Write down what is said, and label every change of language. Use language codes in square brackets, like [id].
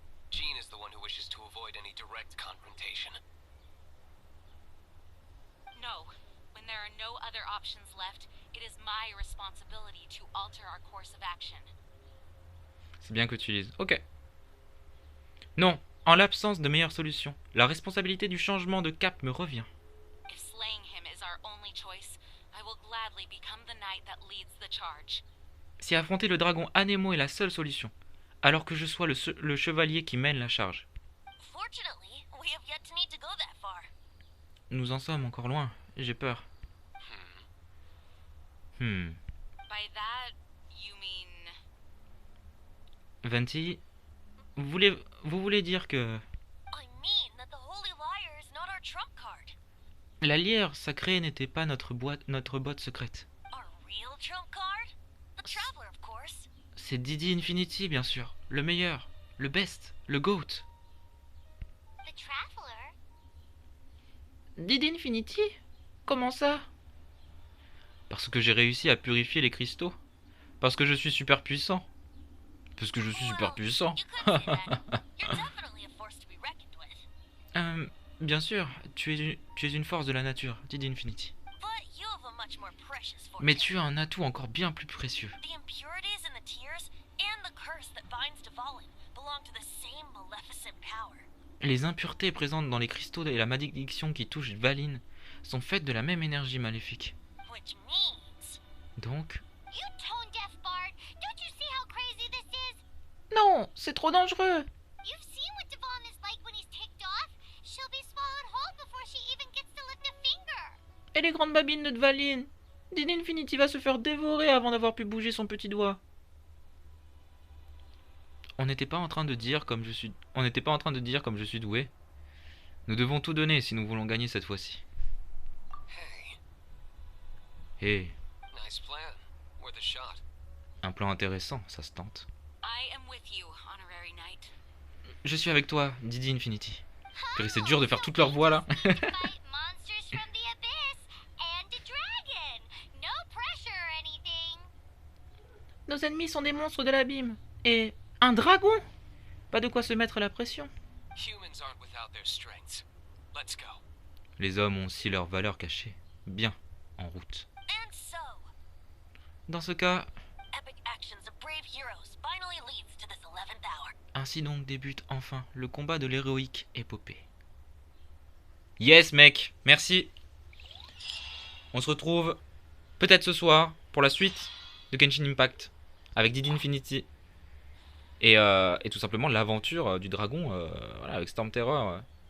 [en] Jean is the one who wishes to avoid any direct confrontation. No. When there are no other options left, it is my responsibility to alter our course of action. [fr] C'est bien que tu lises. Ok. Non, en l'absence de meilleure solution, la responsabilité du changement de cap me revient. [en] If slaying him is our only choice, I will gladly become the knight that leads the charge. [fr] Si affronter le dragon Anemo est la seule solution, alors que je sois le chevalier qui mène la charge. [en] Fortunately, we have yet to need to go that far. [fr] Nous en sommes encore loin, j'ai peur. [en] By that, you mean... [fr] Venti, vous voulez dire que [en] I mean that the Holy Liar is not our trump card. [fr] la lyre sacrée n'était pas notre botte secrète. [en] Our real trump card? The Traveler, of course. [fr] C'est Didi Infinity, bien sûr. Le meilleur, le best, le GOAT. [en] The Traveler? [fr] Didi Infinity? Comment ça? Parce que j'ai réussi à purifier les cristaux. Parce que je suis super puissant. Parce que je suis super puissant. [en] You could say that. You're definitely a force to be reckoned with. [fr] Bien sûr, tu es une force de la nature, Didi Infinity. [en] But you have a much more precious fortune. [fr] Mais tu as un atout encore bien plus précieux. [en] The impurities in the tears and the curse that binds Dvalin belong to the same maleficent power. [fr] Les impuretés présentes dans les cristaux et la malédiction qui touche Valine sont faites de la même énergie maléfique. [en] Which means... [fr] Donc... [en] You tone-deaf bard! Don't you see how crazy this is? [fr] Non, c'est trop dangereux. [en] You've seen what Dvalin is like when he's ticked off. She'll be swallowed whole before she even gets to lift a finger. [fr] Et les grandes babines de Valine? Didi Infinity va se faire dévorer avant d'avoir pu bouger son petit doigt. On n'était pas en train de dire comme je suis doué. Nous devons tout donner si nous voulons gagner cette fois-ci. [en] Hey, [fr] Hé, [en] nice plan. Worth a shot. [fr] un plan intéressant, ça se tente. [en] I am with you, honorary knight. [fr] Je suis avec toi, Didi Infinity. Purée, c'est dur de faire toute leur voix là. [en] Fight monsters from the abyss and a dragon. No pressure or anything. [fr] Nos ennemis sont des monstres de l'abîme. Et un dragon? Pas de quoi se mettre la pression. [en] Humans aren't without their strengths. Let's go. [fr] Les hommes ont aussi leur valeur cachée. Bien, en route. [en] And so, [fr] Dans ce cas, [en] epic actions of brave heroes finally leads to this 11th hour. [fr] ainsi donc débute enfin le combat de l'héroïque épopée. Yes mec, merci. On se retrouve peut-être ce soir pour la suite de Genshin Impact avec Didi Infinity. Et tout simplement l'aventure du dragon voilà, avec Storm Terror.